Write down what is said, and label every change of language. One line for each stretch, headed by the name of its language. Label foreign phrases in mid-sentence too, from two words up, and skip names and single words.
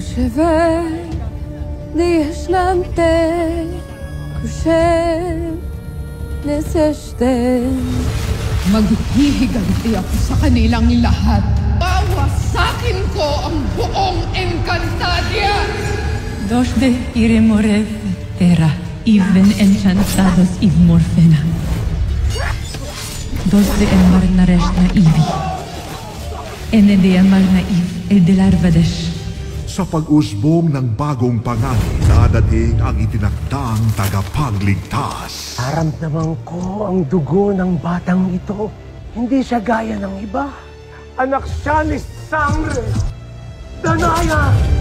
Filipino: Maghihiganti ako sa kanilang lahat. Wawasakin ko ang buong Encantadia! Dos de iremore terra, even enchantados iv morfena. Dos de emar na resh na ivi. Ene de amar na iv el de larvadesh. Sa pag-usbong ng bagong pangani, dadating ang itinakdang tagapagligtas. Naramdaman ko ang dugo ng batang ito. Hindi siya gaya ng iba. Anak siya ni Sangre Danaya!